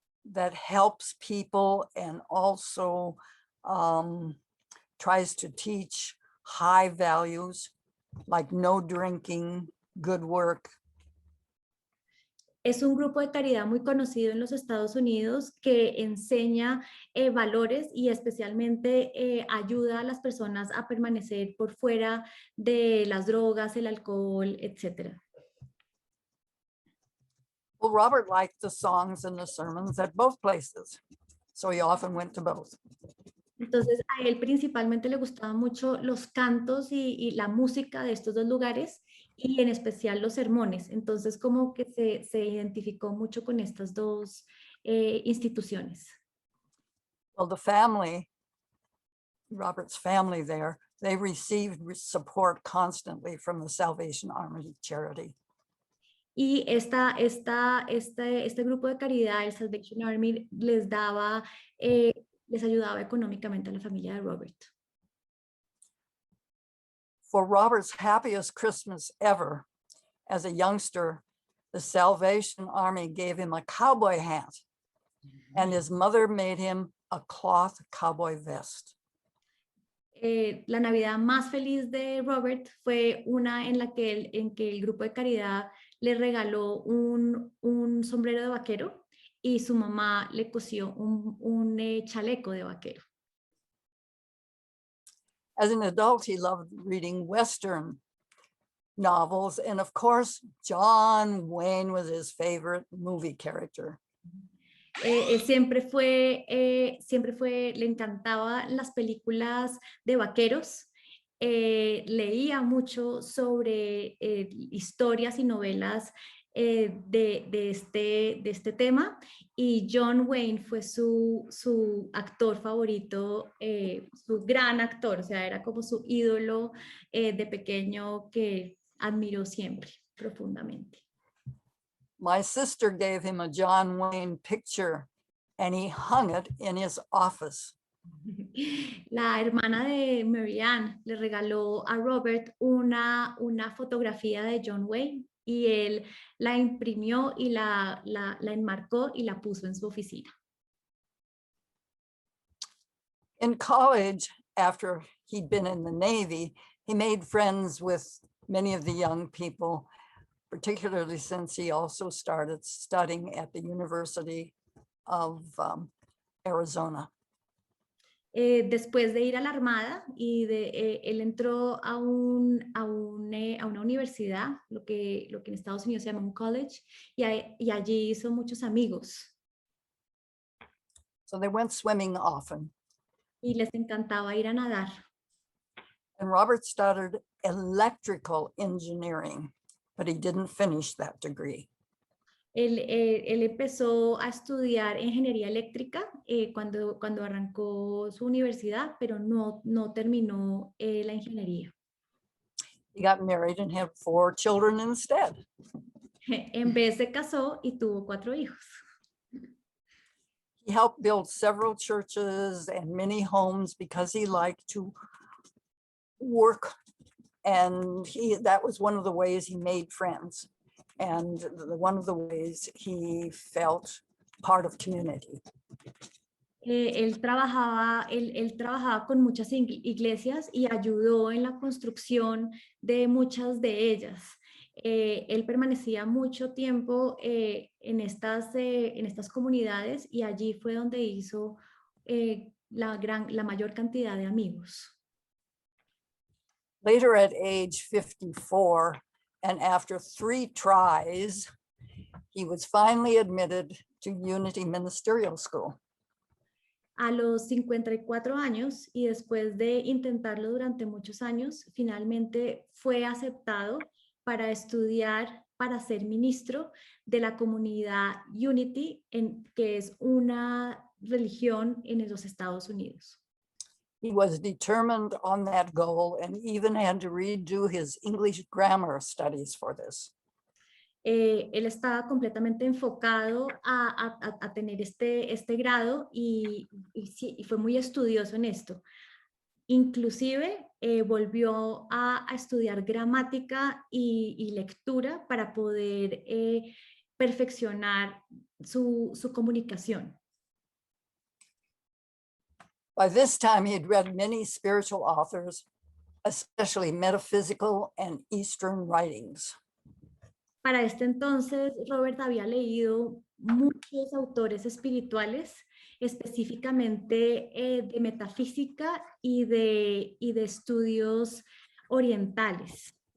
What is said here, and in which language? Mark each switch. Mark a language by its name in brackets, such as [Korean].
[English] that helps people and also tries to teach high values like no drinking, good work. [Spanish] Es un grupo de caridad muy conocido en los Estados Unidos que enseña valores y especialmente ayuda a las personas a permanecer por fuera de las drogas, el alcohol, etc. [English] Well, Robert liked the songs and the sermons at both places, so he often went to both. [Spanish] Entonces a él principalmente le gustaban mucho los cantos y la música de estos dos lugares y en especial los sermones. Entonces como que se identificó mucho con estas dos instituciones. [English] Well, the family, Robert's family there, they received support constantly from the Salvation Army charity. [Spanish] Y este grupo de caridad, el Salvation Army, les ayudaba económicamente a la familia de Robert. [English] For Robert's happiest Christmas ever, as a youngster, the Salvation Army gave him a cowboy hat, and his mother made him a cloth cowboy vest. [Spanish] La Navidad más feliz de Robert fue una en la que el grupo de caridad le regaló un sombrero de vaquero y su mamá le cosió un chaleco de vaquero. [English] As an adult, he loved reading Western novels, and of course, John Wayne was his favorite movie character. [Spanish] Le encantaban las películas de vaqueros, leía mucho sobre historias y novelas de este tema y John Wayne fue su actor favorito, su gran actor, o sea, era como su ídolo de pequeño que admiró siempre profundamente. [English] My sister gave him a John Wayne picture and he hung it in his office. [Spanish] La hermana de Marianne le regaló a Robert una fotografía de John Wayne y él la imprimió y la enmarcó y la puso en su oficina. [English] In college, after he'd been in the Navy, he made friends with many of the young people, particularly since he also started studying at the University of Arizona. [Spanish] Después de ir a la Armada él entró a una universidad, lo que en Estados Unidos se llama un college, y allí hizo muchos amigos. [English] So they went swimming often. [Spanish] Y les encantaba ir a nadar. [English] And Robert studied electrical engineering, but he didn't finish that degree. [Spanish] Él empezó a estudiar ingeniería eléctrica cuando arrancó su universidad, pero no terminó la ingeniería. [English] He got married and had 4 children instead. [Spanish] En vez se casó y tuvo 4 hijos. [English] He helped build several churches and many homes because he liked to work. And that was one of the ways he made friends. And one of the ways he felt part of community. [Spanish] Él trabajaba con muchas iglesias y ayudó en la construcción de muchas de ellas. Él permanecía mucho tiempo en estas comunidades y allí fue donde hizo la mayor cantidad de amigos. [English] Later at age 54, and after 3 tries, he was finally admitted to Unity Ministerial School. [Spanish] A los 54 años y después de intentarlo durante muchos años, finalmente fue aceptado para estudiar, para ser ministro de la comunidad Unity, que es una religión en los Estados Unidos. [English] He was determined on that goal and even had to redo his English grammar studies for this. [Spanish] Él estaba completamente enfocado a tener este grado y fue muy estudioso en esto. Inclusive volvió a estudiar gramática y lectura para poder perfeccionar su comunicación. [English] By this time, he had read many spiritual authors, especially metaphysical and Eastern writings. [Spanish] Para este entonces, Robert había leído muchos autores espirituales, específicamente de metafísica y de estudios orientales.